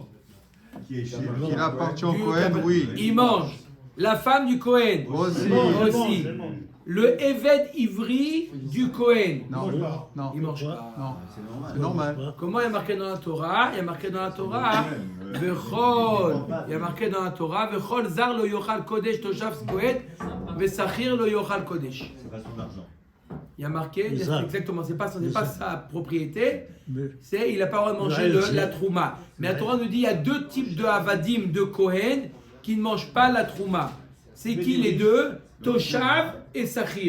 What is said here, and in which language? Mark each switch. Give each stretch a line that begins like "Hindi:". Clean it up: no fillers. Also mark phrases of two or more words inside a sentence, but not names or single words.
French: Qui appartient au Kohen, oui. Il mange. La femme du Kohen. Aussi. Le
Hebrew: עבד עברי
French: du Kohen. Non, non. Il mange pas. Non, c'est normal. Comment il y a marqué dans la Torah? Il y a marqué dans la Torah. Vechol. Il y a marqué dans la Torah.
Hebrew: וכל זר לא יאכל קודש תושב כהן ושכיר לא יאכל קודש.
French: C'est pas son argent. Il y a marqué, exactement, c'est pas sa propriété, Mais- c'est il n'a pas le droit de manger de la trouma. Mais la Torah nous dit il y a deux types de avadim, de Kohen, qui ne mangent pas la trouma. C'est qui les deux? Toshav et Sachir.